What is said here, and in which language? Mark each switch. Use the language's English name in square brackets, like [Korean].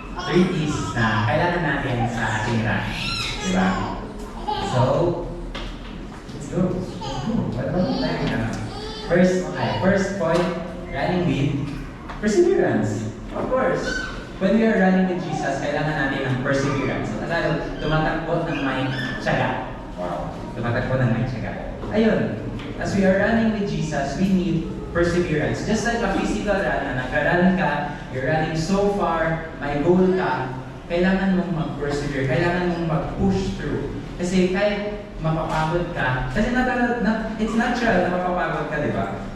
[Filipino] 3 P's na kailangan natin sa ating run. Diba? [English] So, let's go. What about tayo? First point, running with perseverance. Of course, when we are running with Jesus, [Filipino] kailangan natin ng perseverance. Sa Tagalog, tumatakbo ng may tiyaga. Wow. Tumatakbo ng may tiyaga. [English] Ayun, as we are running with Jesus, we need perseverance. Just like a physical run, [Filipino] na nag-run ka, [English] you're running so far, [Filipino] may goal ka, kailangan mong mag-persevere, kailangan mong mag-push through. Kasi kahit mapapagod ka, kasi [English] it's natural [Filipino] na mapapagod ka, di ba?